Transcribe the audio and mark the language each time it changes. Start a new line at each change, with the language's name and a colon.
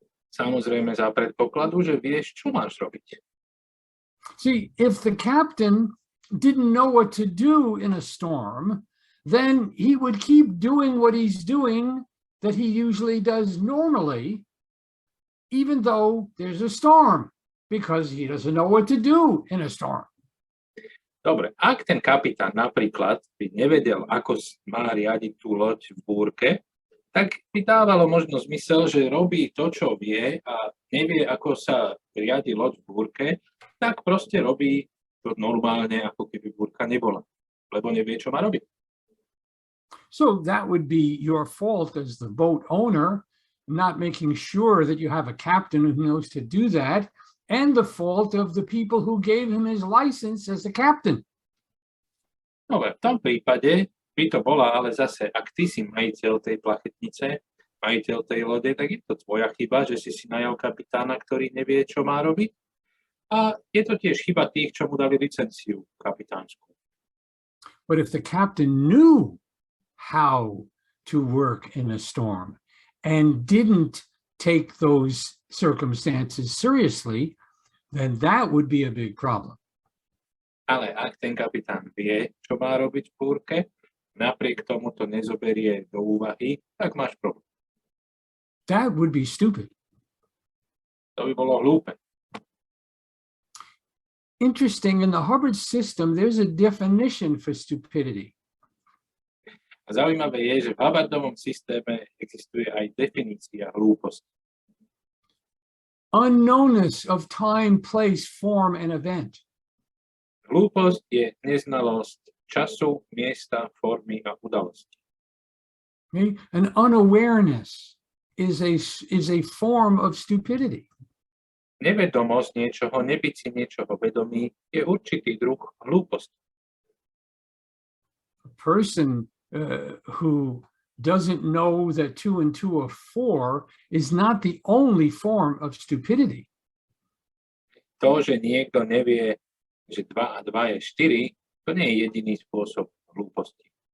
Slovak: Samozrejme za predpokladu, že vieš, čo máš robiť.
English: See, if the captain didn't know what to do in a storm, then he would keep doing what he's doing that he usually does normally, even though there's a storm, because he doesn't know what to do in a storm.
Slovak: Dobre, ak ten kapitán napríklad by nevedel, ako má riadiť tú loď v búrke, tak by dávalo možno zmysel, že robí to, čo vie a nevie, ako sa riadi loď v búrke, tak proste robí to normálne, ako keby búrka nebola, lebo nevie, čo má robiť.
English: So that would be your fault as the boat owner, not making sure that you have a captain who knows to do that, and the fault of the people who gave him his license as a captain.
Slovak: Dobre, v tom prípade by to bola, ale zase, ak ty si majiteľ tej plachetnice, majiteľ tej lode, tak je to tvoja chyba, že si najal kapitána, ktorý nevie, čo má robiť. A je to tiež chyba tých, čo mu dali licenciu kapitánsku.
English: But if the captain knew how to work in a storm and didn't take those circumstances seriously, then that would be a big problem.
Slovak: Ale ak ten kapitán vie, čo má robiť v búrke, napriek tomu to nezoberie do úvahy, tak máš problém.
English: That would be stupid.
Slovak: To by bolo hlúpe.
English: Interesting, in the Hubbard system, there's a definition for stupidity.
Slovak: A zaujímavé je, že v Hubbardovom systéme existuje aj definícia hlúposti.
English: Unknownness of time, place, form, and event.
Slovak: Hlúposť je neznalosť času, miesta, formy a udalosti.
English: Okay? An unawareness is a form of stupidity.
Slovak: Nevedomosť niečoho, nebyť si niečoho vedomý, je určitý druh hlúposti.
English: A person who doesn't know that 2 and 2 are 4 is not the only form of stupidity.
Slovak: To, že niekto nevie, že 2 a 2 je 4, to nie je jediný spôsob hlúposti.